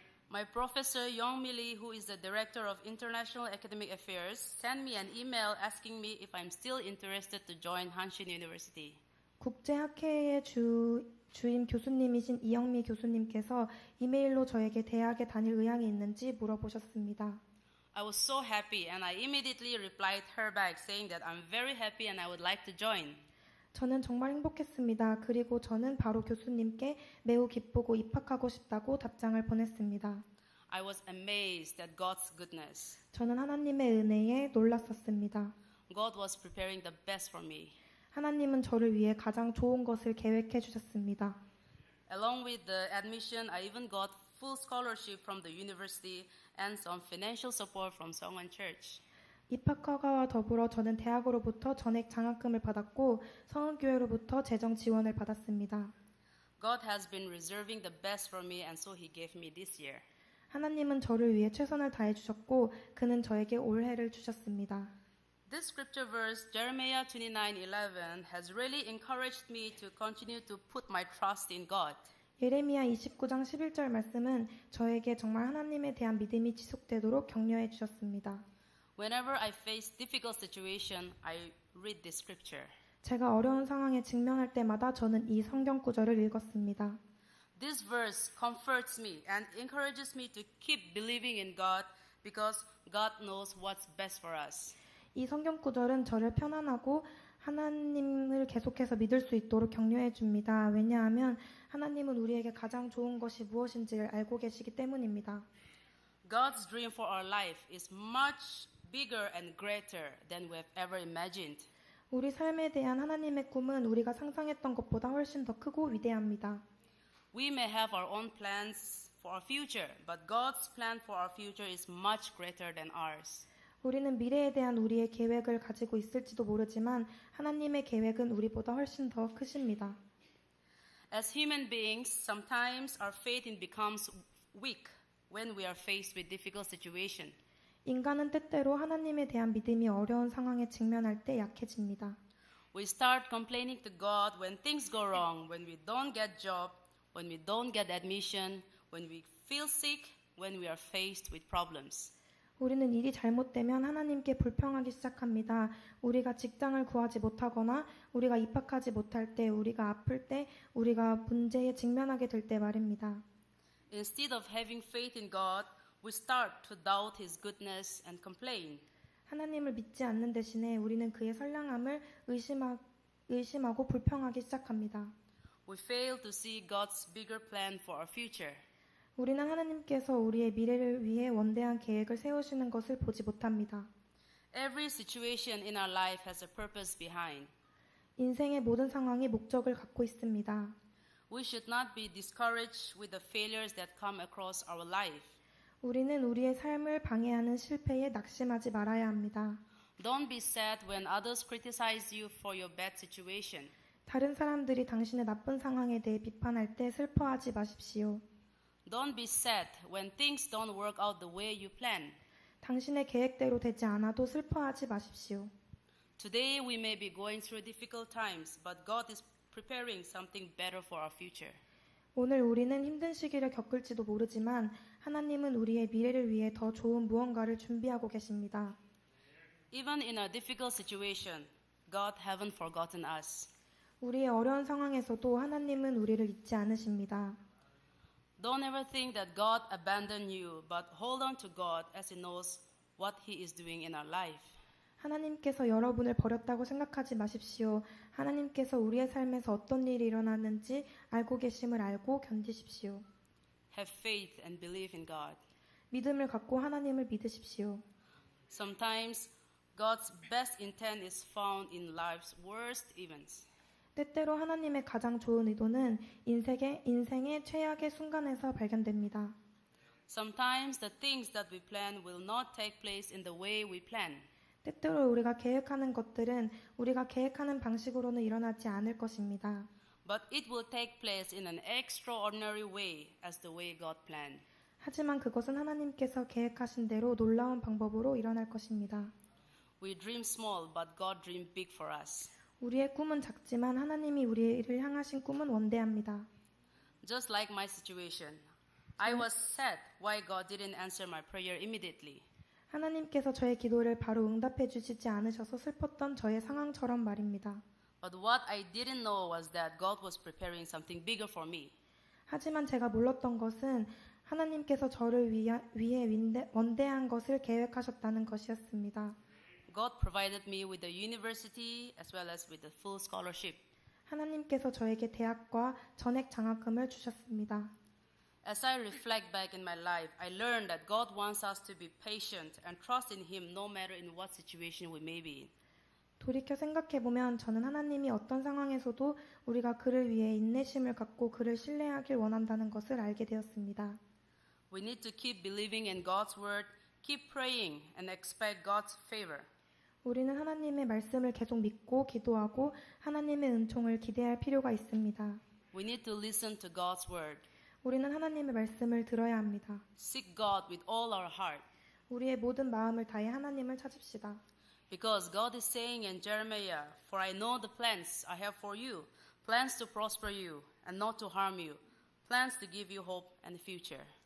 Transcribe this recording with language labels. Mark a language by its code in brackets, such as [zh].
[en] My professor Young-mi Lee, who is the director of International Academic Affairs, sent me an email asking me if I'm still interested to join Hanshin University. [ko] 국제학회의 주임 교수님이신 이영미 교수님께서 이메일로 저에게 대학에 다닐 의향이 있는지 물어보셨습니다. [en] I was so happy and I immediately replied her back saying that I'm very happy and I would like to join. [ko] 저는 정말 행복했습니다. 그리고 저는 바로 교수님께 매우 기쁘고 입학하고 싶다고 답장을 보냈습니다. [en] I was amazed at God's goodness. [ko] 저는 하나님의 은혜에 놀랐었습니다. [en] God was preparing the best for me. [ko] 하나님은 저를 위해 가장 좋은 것을 계획해 주셨습니다. [en] Along with the admission, I even got full scholarship from the university and some financial support from Seongwon Church. [ko] 입학허가와 더불어 저는 대학으로부터 전액 장학금을 받았고 성은교회로부터 재정 지원을 받았습니다. [en] God has been reserving the best for me and so he gave me this year. [ko] 하나님은 저를 위해 최선을 다해 주셨고 그는 저에게 올해를 주셨습니다. [en] This scripture verse, Jeremiah 29:11, has really encouraged me to continue to put my trust in God. [ko] 예레미야 29장 11절 말씀은 저에게 정말 하나님에 대한 믿음이 지속되도록 격려해 주셨습니다. [en] Whenever I face difficult situation, I read this scripture. [ko] 제가 어려운 상황에 직면할 때마다 저는 이 성경 구절을 읽었습니다. [en] This verse comforts me and encourages me to keep believing in God because God knows what's best for us. [ko] 이 성경 구절은 저를 편안하고 하나님을 계속해서 믿을 수 있도록 격려해 줍니다. 왜냐하면 하나님은 우리에게 가장 좋은 것이 무엇인지를 알고 계시기 때문입니다. [en] God's dream for our life is much bigger and greater than we've ever imagined. [ko] 우리 삶에 대한 하나님의 꿈은 우리가 상상했던 것보다 훨씬 더 크고 위대합니다. [en] We may have our own plans for our future, but God's plan for our future is much greater than ours. [ko] 우리는 미래에 대한 우리의 계획을 가지고 있을지도 모르지만 하나님의 계획은 우리보다 훨씬 더 크십니다. [en] As human beings, sometimes our faith becomes weak when we are faced with difficult situation. [ko] 인간은 때때로 하나님에 대한 믿음이 어려운 상황에 직면할 때 약해집니다. [en] We start complaining to God when things go wrong, when we don't get job, when we don't get admission, when we feel sick, when we are faced with problems. [ko] 우리는 일이 잘못되면 하나님께 불평하기 시작합니다. 우리가 직장을 구하지 못하거나 우리가 입학하지 못할 때, 우리가 아플 때, 우리가 문제에 직면하게 될 때 말입니다. [en] Instead of having faith in God, we start to doubt His goodness and complain. [ko] 하나님을 믿지 않는 대신에 우리는 그의 선량함을 의심하고 불평하기 시작합니다. [en] We fail to see God's bigger plan for our future. [ko] 우리는 하나님께서 우리의 미래를 위해 원대한 계획을 세우시는 것을 보지 못합니다. [en] Every situation in our life has a purpose behind. [ko] 인생의 모든 상황이 목적을 갖고 있습니다. [en] We should not be discouraged with the failures that come across our life. [ko] 우리는 우리의 삶을 방해하는 실패에 낙심하지 말아야 합니다. [en] Don't be sad when others criticize you for your bad situation. [ko] 다른 사람들이 당신의 나쁜 상황에 대해 비판할 때 슬퍼하지 마십시오. [en] Don't be sad when things don't work out the way you plan. [ko] 당신의 계획대로 되지 않아도 슬퍼하지 마십시오. [en] Today we may be going through difficult times, but God is preparing something better for our future. [ko] 오늘 우리는 힘든 시기를 겪을지도 모르지만 하나님은 우리의 미래를 위해 더 좋은 무언가를 준비하고 계십니다. [en] Even in a difficult situation, God haven't forgotten us. [ko] 우리의 어려운 상황에서도 하나님은 우리를 잊지 않으십니다. [en] Don't ever think that God abandoned you, but hold on to God as He knows what He is doing in our life. [ko] 하나님께서 여러분을 버렸다고 생각하지 마십시오. 하나님께서 우리의 삶에서 어떤 일이 일어나는지 알고 계심을 알고 견디십시오. [en] Have faith and believe in God. [ko] 믿음을 갖고 하나님을 믿으십시오. [en] Sometimes God's best intent is found in life's worst events. [ko] 때때로 하나님의 가장 좋은 의도는 인생의 최악의 순간에서 발견됩니다. [en] Sometimes the things that we plan will not take place in the way we plan. [ko] 때때로 우리가 계획하는 것들은 우리가 계획하는 방식으로는 일어나지 않을 것입니다. [en] But it will take place in an extraordinary way as the way God planned. [ko] 하지만 그것은 하나님께서 계획하신 대로 놀라운 방법으로 일어날 것입니다. [en] We dream small, but God dreamed big for us. [ko] 우리의 꿈은 작지만 하나님이 우리를 향하신 꿈은 원대합니다. [en] Just like my situation, I was sad why God didn't answer my prayer immediately. [ko] 하나님께서 저의 기도를 바로 응답해 주시지 않으셔서 슬펐던 저의 상황처럼 말입니다. [en] But what I didn't know was that God was preparing something bigger for me. [ko] 하지만 제가 몰랐던 것은 하나님께서 저를 위해 원대한 것을 계획하셨다는 것이었습니다. [en] God provided me with the university as well as with the full scholarship. [ko] 하나님께서 저에게 대학과 전액 장학금을 주셨습니다. [en] As I reflect back in my life, I learned that God wants us to be patient and trust in Him no matter in what situation we may be in. [ko] 돌이켜 생각해보면 저는 하나님이 어떤 상황에서도 우리가 그를 위해 인내심을 갖고 그를 신뢰하길 원한다는 것을 알게 되었습니다. [en] We need to keep believing in God's word, keep praying, and expect God's favor. [ko] 우리는 하나님의 말씀을 계속 믿고 기도하고 하나님의 은총을 기대할 필요가 있습니다. [en] We need to listen to God's word. [ko] 우리는 하나님의 말씀을 들어야 합니다. [en] Seek God with all our heart. [ko] 우리의 모든 마음을 다해 하나님을 찾읍시다. [en] Because God is saying in Jeremiah, For I know the plans I have for you, plans to prosper you and not to harm you, plans to give you hope and future.